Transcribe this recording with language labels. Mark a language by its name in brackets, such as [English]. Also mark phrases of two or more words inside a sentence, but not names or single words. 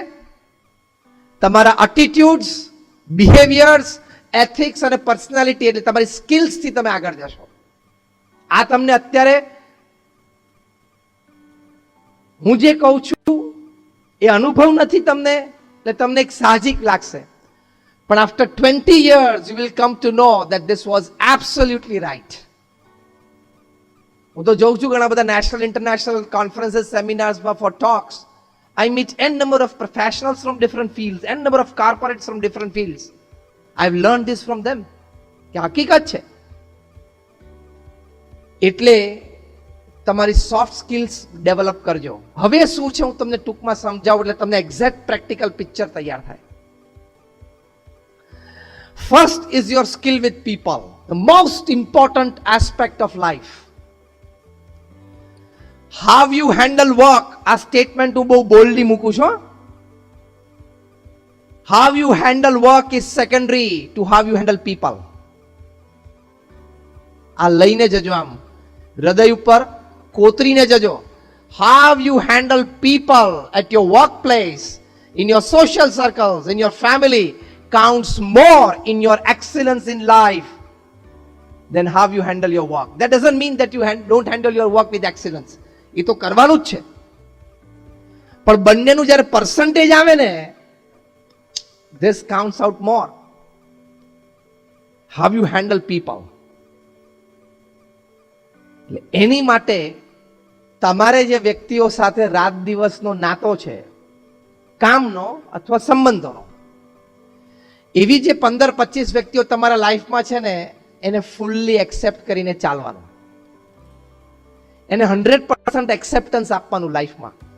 [Gujarati] તમારા [English] attitudes, behaviours, ethics [Gujarati] અને પર્સનાલિટી એટલે તમારી સ્કિલ્સથી તમે આગળ જશો. આ તમને અત્યારે હું જે કહું છું એ અનુભવ નથી તમને, એટલે તમને એક સાહજિક લાગશે, પણ [English] after 20 years you will come to know that this was absolutely right. [Gujarati] હું તો જોઉં છું ઘણા બધા [English] national international conferences, seminars for talks. I meet n number of professionals from different fields, n number of corporates from different fields. I've learned this from them. [Gujarati] કે હકીકત છે. એટલે તમારી [English] soft skills develop [Gujarati] કરજો. હવે શું છે હું તમને ટૂંકમાં સમજાવું એટલે તમને [English] exact practical picture [Gujarati] તૈયાર થાય. [English] First is your skill with people, the most important aspect of life. How you handle work, [Gujarati] આ સ્ટેટમેન્ટ હું બહુ બોલ્ડલી મૂકું છું. [English] How you handle work is secondary to how you handle people. [Gujarati] આ લઈને જજો, આમ હૃદય ઉપર કોતરીને જજો. [English] How you handle people at your workplace, in your social circles, in your family counts more in your excellence in life than how you handle your work. That doesn't mean that you don't handle your work with excellence. [Gujarati] એ તો કરવાનું જ છે, પણ બંનેનું જ્યારે પર્સન્ટેજ આવે ને, [English] this counts out more. How you handle people. [Gujarati] એટલે એની માટે તમારે જે વ્યક્તિઓ સાથે રાત દિવસનો નાતો છે, કામનો અથવા સંબંધોનો, એવી જે 15-25 વ્યક્તિઓ તમારા લાઈફમાં છે ને, એને [English] fully accept [Gujarati] કરીને ચાલવાનું, એને 100% એક્સેપ્ટન્સ આપવાનું લાઈફમાં.